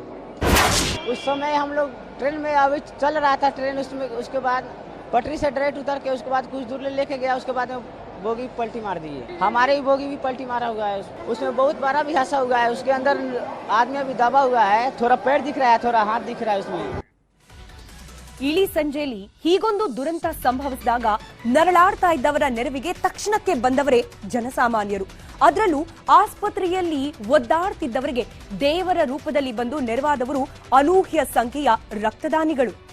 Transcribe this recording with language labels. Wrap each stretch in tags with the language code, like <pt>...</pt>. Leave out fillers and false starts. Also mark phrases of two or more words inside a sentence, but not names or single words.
<hi>उस समय हम लोग ट्रेन में अभी चल रहा था ट्रेन, उसमें उसके बाद पटरी से डायरेक्ट उतर के उसके बाद कुछ दूर लेके गया, उसके बाद में बोगी पलटी मार दी है. हमारे ही बोगी भी पलटी मारा हुआ है. उसमें बहुत बड़ा भी हादसा हुआ है. उसके अंदर आदमी अभी दबा हुआ है, थोड़ा पैर दिख रहा है, थोड़ा हाथ दिख रहा है उसमें.</hi> <kn>ಇಳಿ ಸಂಜೆಯಲ್ಲಿ ಹೀಗೊಂದು ದುರಂತ ಸಂಭವಿಸಿದಾಗ ನರಳಾಡ್ತಾ ಇದ್ದವರ ನೆರವಿಗೆ ತಕ್ಷಣಕ್ಕೆ ಬಂದವರೇ ಜನಸಾಮಾನ್ಯರು. ಅದರಲ್ಲೂ ಆಸ್ಪತ್ರೆಯಲ್ಲಿ ಒದ್ದಾಡ್ತಿದ್ದವರಿಗೆ ದೇವರ ರೂಪದಲ್ಲಿ ಬಂದು ನೆರವಾದವರು ಅನೂಹ್ಯ ಸಂಖ್ಯೆಯ ರಕ್ತದಾನಿಗಳು.</kn>